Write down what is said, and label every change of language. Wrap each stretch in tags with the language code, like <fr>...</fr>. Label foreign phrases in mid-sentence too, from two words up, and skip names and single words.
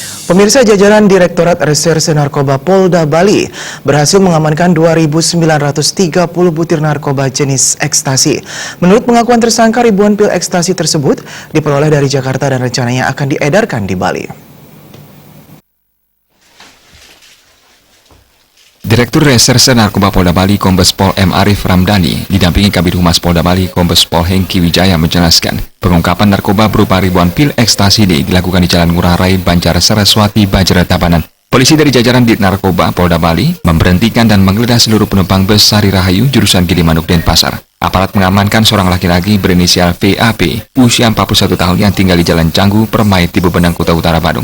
<id>Pemirsa, jajaran Direktorat Reserse Narkoba Polda Bali berhasil mengamankan 2.930 butir narkoba jenis ekstasi. Menurut pengakuan tersangka, ribuan pil ekstasi tersebut diperoleh dari Jakarta dan rencananya akan diedarkan di Bali. Direktur Reserse Narkoba Polda Bali, Kombes Pol M. Arif Ramdhani, didampingi Kabid Humas Polda Bali, Kombes Pol Hengki Wijaya menjelaskan, pengungkapan narkoba berupa ribuan pil ekstasi ini dilakukan di Jalan Ngurah Rai, Banjar Saraswati, Bajra Tabanan. Polisi dari jajaran Dit Narkoba Polda Bali memberhentikan dan menggeledah seluruh penumpang bus Sari Rahayu jurusan Gilimanuk, Denpasar. Aparat mengamankan seorang laki-laki berinisial VAP, usia 41 tahun yang tinggal di Jalan Canggu, Permai, Tibubenang, Kota Utara, Badung.</id>